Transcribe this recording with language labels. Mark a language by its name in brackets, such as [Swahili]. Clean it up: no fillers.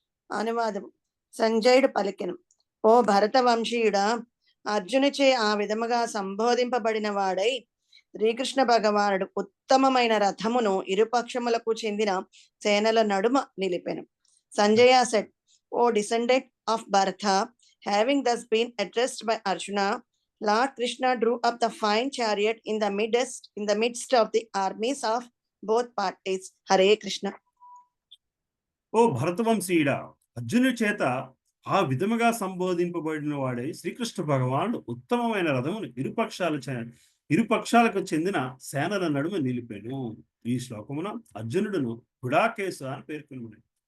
[Telugu] అనువాదం: సంజయుడు పలికెను, ఓ భరత వంశీయుడా, అర్జునుచే ఆ విధముగా సంబోధింపబడిన వాడై శ్రీకృష్ణ భగవానుడు ఉత్తమమైన రథమును ఇరుపక్షములకు చెందిన సేనల నడుమ నిలిపెను. [English] Sanjaya said, O descendant of Bharata, having thus been addressed by Arjuna, Lord Krishna drew up the fine chariot in the midst of the armies of both parties. Hare Krishna. [Telugu] ఓ భరతవంశీయుడా, అర్జునుడి చేత ఆ విధముగా సంబోధింపబడిన వాడై శ్రీకృష్ణ భగవానుడు ఉత్తమమైన రథమును ఇరుపక్షాలకు చెందిన సేనల నడుమ నిలిపాను. ఈ శ్లోకమున అర్జునుడును గుడాకేశ అని పేర్కొన్నాడు.